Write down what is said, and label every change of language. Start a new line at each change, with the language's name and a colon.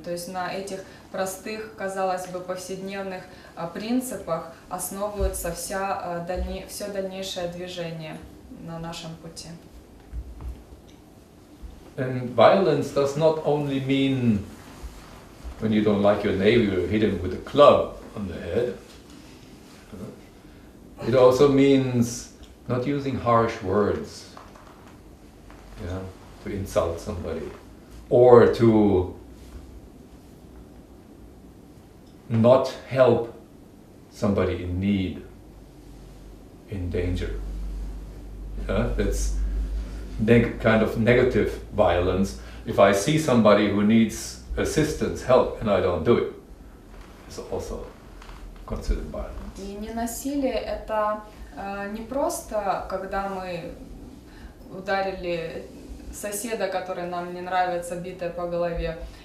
Russian: То есть на этих простых, казалось бы, повседневных принципах основывается все дальнейшее движение на нашем пути.
English: And violence does not only mean when you don't like your neighbor, you hit him with a club on the head. It also means not using harsh words, to insult somebody, or to not help somebody in need, in danger. That's kind of negative violence. If I see somebody who needs assistance, help, and I don't do it, it's also considered violence.
Russian: И ненасилие это не просто, когда мы ударили соседа, который нам не нравится, битой по голове.